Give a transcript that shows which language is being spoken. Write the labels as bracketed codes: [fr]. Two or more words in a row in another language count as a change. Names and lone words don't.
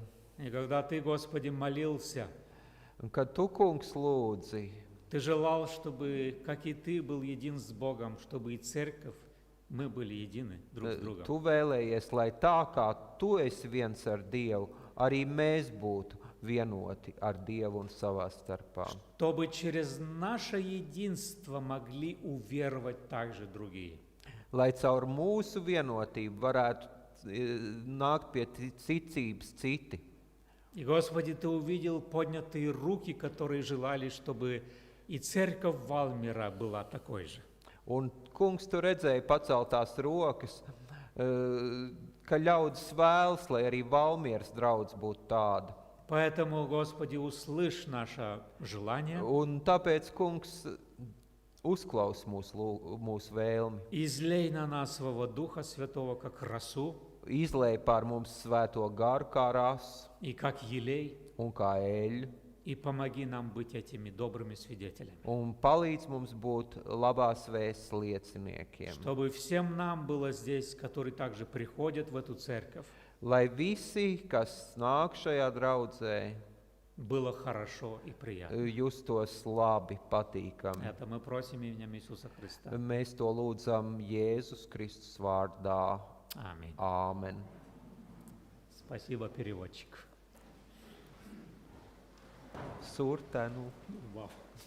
[ru] И когда Ты, Господи, молился, [lv] Un kad tu, kungs, lūdzi, [ru] Ты желал, чтобы, как и Ты был един с Богом, чтобы и церковь, мы были едины друг с другом. [lv] tu vēlējies, lai tā kā tu esi viens ar Dievu, arī mēs būtu vienoti ar Dievu un savā starpā. [ru] Чтобы через наше единство могли уверовать также другие. [lv] Lai caur mūsu vienotību varētu nākt pie ticības citi. [ru] И, Господи, Ты увидел поднятые руки, которые желали, чтобы и церковь Валмира была такой же. [lv] Un, kungs, tu redzēji paceltās rokas, ka ļaudis vēlas, lai arī Valmieras draudz būtu tāda. [ru] Поэтому, Господи, услышь наше желание, [lv] Un tāpēc, kungs, uzklaus mūsu vēlmi. [ru] излей на нас своего Духа Святого, как росу [lv] Izlej pār mums svēto garu kā rasu [ru] и как елей, [lv] un kā eļļu. [ru] и помоги нам быть этими добрыми свидетелями. [lv] Un palīdz mums būt labās vēsts lieciniekiem. [ru] Чтобы всем нам было здесь, которые также приходят в эту церковь, [lv] Lai visi, kas nāk šajā draudzē, [ru] было хорошо и приятно. [lv] justos labi, patīkami. [ru] Это мы просим именем Иисуса Христа. [lv] Mēs to lūdzam Jēzus Kristus vārdā. [ru] Аминь. [lv] Āmen. [ru] Спасибо, переводчик. Surtenu. Вау.